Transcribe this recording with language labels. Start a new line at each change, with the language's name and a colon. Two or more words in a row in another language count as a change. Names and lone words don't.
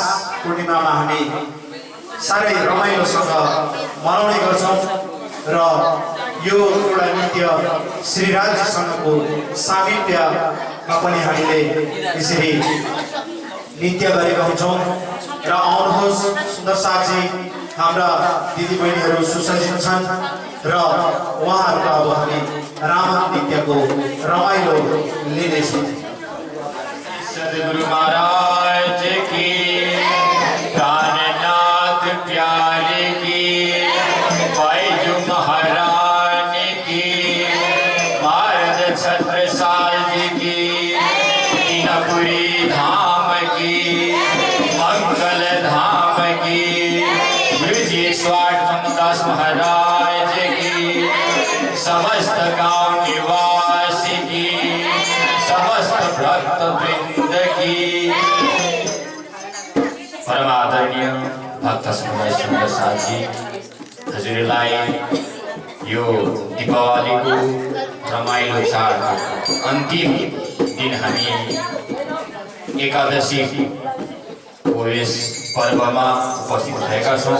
Nepali: पूर्णिमामा हामी साह्रै रमाइलोसँग मनाउने गर्छौँ र यो एउटा नृत्य श्रीराजसँगको सामिप्यमा पनि हामीले यसरी नृत्य गरेका हुन्छौँ र आउनुहोस् सुन्दर साथी हाम्रा दिदीबहिनीहरू सुसज्जित छन् र उहाँहरूको अब हामी रावण नृत्यको रमाइलो लिनेछौँ।
Hindi: सद्गुरु महाराज की काननाथ प्यारे की बैजू महारानी की मारद छत्रसाल जी की कीनापुरी धाम की मंगल धाम की गुरुजी स्वाट दास महाराज की समस्त गांव निवासी की समस्त भक्त वृंद की
Nepali: परम आदरणीय भक्त समुदाय सुन्दर साथी हजुरलाई यो दीपावलीको रमाइलो चाडको अन्तिम दिन हामी एकादशीको यस पर्वमा उपस्थित भएका छौँ।